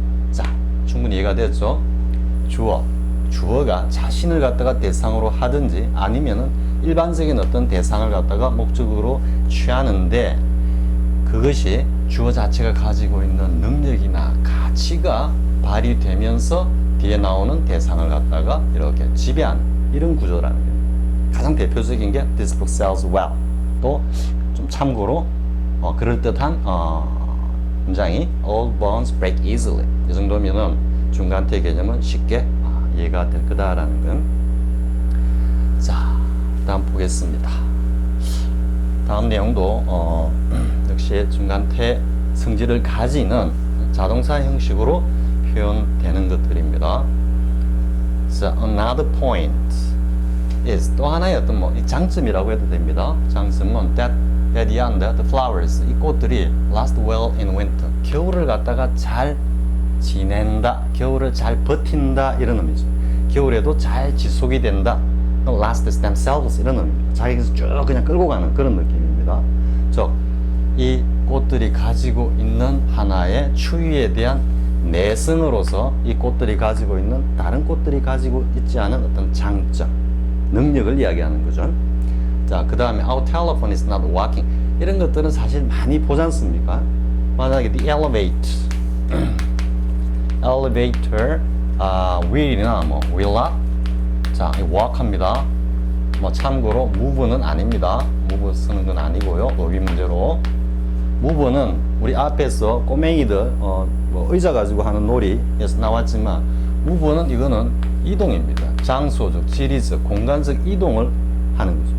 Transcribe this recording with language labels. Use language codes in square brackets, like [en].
[ko] 자, 충분히 이해가 됐죠? 주어가 자신을 갖다가 대상으로 하든지 아니면은 일반적인 어떤 대상을 갖다가 목적으로 취하는데, 그것이 주어 자체가 가지고 있는 능력이나 가치가 발휘되면서 뒤에 나오는 대상을 갖다가 이렇게 지배하는 이런 구조라는 거예요. 가장 대표적인 게 [en] This book sells well. [ko] 또 좀 참고로 그럴듯한 문장이 [en] All bones break easily. [ko] 이 정도면은 중간태 개념은 쉽게 이해가 될 거다라는 건. 자, 다음 보겠습니다. 다음 내용도 역시 중간태 성질을 가지는 자동사 형식으로 표현되는 것들입니다. [en] So another point is, [ko] 또 하나의 어떤 이 장점이라고 해도 됩니다. 장점은 [en] that the flowers, [ko] 이 꽃들이 [en] last well in winter, [ko] 겨울을 갖다가 잘 지낸다, 겨울을 잘 버틴다, 이런 의미죠. 겨울에도 잘 지속이 된다, [en] last themselves, [ko] 이런 의미입니다. 자기에서 쭉 그냥 끌고 가는 그런 느낌입니다. 즉, 이 꽃들이 가지고 있는 하나의 추위에 대한 내성으로서 이 꽃들이 가지고 있는 다른 꽃들이 가지고 있지 않은 어떤 장점, 능력을 이야기하는 거죠. 자, 그 다음에 [en] our telephone is not working. [ko] 이런 것들은 사실 많이 보지 않습니까? 만약에 [en] the elevator will [ko] 이나 will not, 자, work합니다. 참고로 move는 아닙니다. move 쓰는 건 아니고요. 어휘 문제로. move는 우리 앞에서 꼬맹이들 의자 가지고 하는 놀이에서 나왔지만, move는 이거는 이동입니다. 장소적, 지리적, 공간적 이동을 하는 거죠.